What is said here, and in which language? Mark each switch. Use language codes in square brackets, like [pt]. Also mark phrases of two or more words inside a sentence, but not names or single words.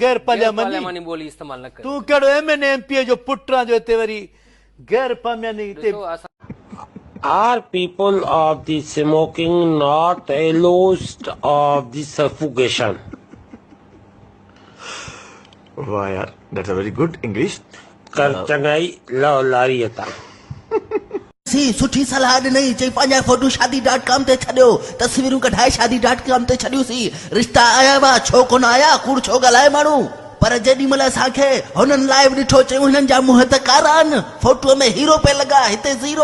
[sd] गैर पार्लियामानी बोली इस्तेमाल न कर। तू कहिड़ो MN MP जो पुट आहे जो हिते वरी गैर पार्लियामानी [en] Are people of the smoking not accused of the suffocation? Wow, yaar, that's a very good English. कर चंगाई लो लारियता [sd] सी सुठी सलाह नहीं चई पंहिंजा फोटो शादी.com ते छॾियो तस्वीरूं कढाए शादी.com ते छॾियो सी रिश्ता आया वा छो कोन आया कूड़ छो ॻाल्हाए माण्हू पर जेॾी महिल असांखे हुननि लाइव ॾिठो चयूं हिननि जा मुंहं त कारा आहिनि फोटूअ में हीरो पे लॻा हिते ज़ीरो।